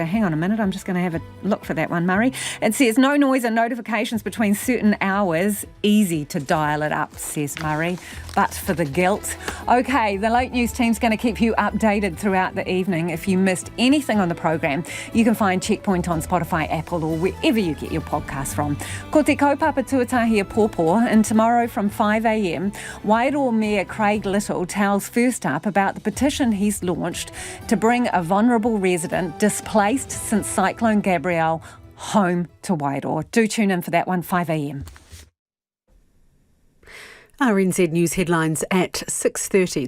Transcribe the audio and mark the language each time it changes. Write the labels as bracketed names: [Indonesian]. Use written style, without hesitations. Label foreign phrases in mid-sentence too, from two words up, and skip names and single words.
[English] Hang on a minute, I'm just going to have a look for that one, Murray. It says no noise and notifications between certain hours. Easy to dial it up, says Murray. But for the guilt. Okay, the Late News team's going to keep you updated throughout the evening. If you missed anything on the program, you can find Checkpoint on Spotify, Apple or wherever you get your podcasts from. [Māori] Ko te kaupapa tuatahi a pōpō, [English] and tomorrow from 5 a.m, Wairoa Mayor Craig Little tells First Up about the petition he's launched to bring a vulnerable resident displaced since Cyclone Gabrielle home to Wairoa. Do tune in for that one, 5 a.m. RNZ News headlines at 6:30.